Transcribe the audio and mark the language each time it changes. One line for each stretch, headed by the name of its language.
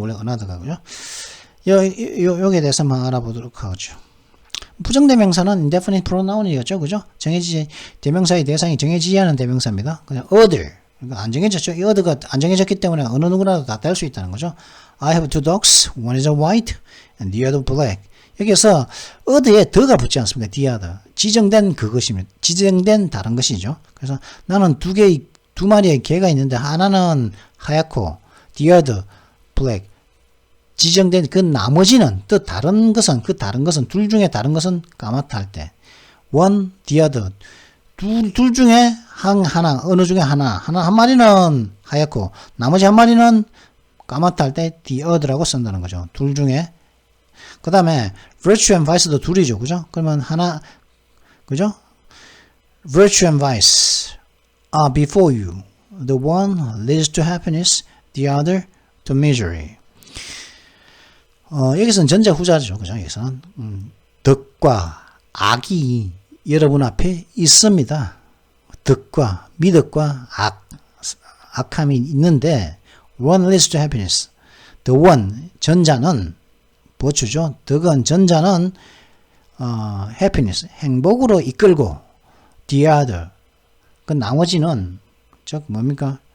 Korean: 원래 another가 그죠? 여기에 대해서 한번 알아보도록 하죠. 부정대명사는 indefinite pronoun이었죠. 그죠? 대명사의 대상이 정해지지 않은 대명사입니다. 그냥 other. 그러니까 안 정해졌죠. 이 other가 안 정해졌기 때문에 어느 누구라도 다 될 수 있다는 거죠.
English: I have two dogs. One is a white and the other black.
Korean: 여기서 other에 더가 붙지 않습니까? the other. 지정된 그것입니다. 지정된 다른 것이죠. 그래서 나는 두 마리의 개가 있는데 하나는 하얗고
English: the other black.
Korean: 지정된 그 나머지는 또 다른 것은 둘 중에 다른 것은 까맣다 할 때 one, the other 둘 중에 하나 어느 중에 하나 한 마리는 하얗고 나머지 한 마리는 까맣다 할 때 the other라고 쓴다는 거죠. 둘 중에 그 다음에 virtue and vice도 둘이죠. 그죠? 그러면 하나 그죠?
English: virtue and vice are before you. The one leads to happiness, the other to misery.
Korean: 여기서는 전자 후자죠. 그죠? 여기서는 덕과 악이 여러분 앞에 있습니다. 덕과 미덕과 악함이 있는데
English: one leads to happiness.
Korean: The one 전자는 버추죠. 덕은 전자는 happiness 행복으로 이끌고 the other 그 나머지는 즉 뭡니까?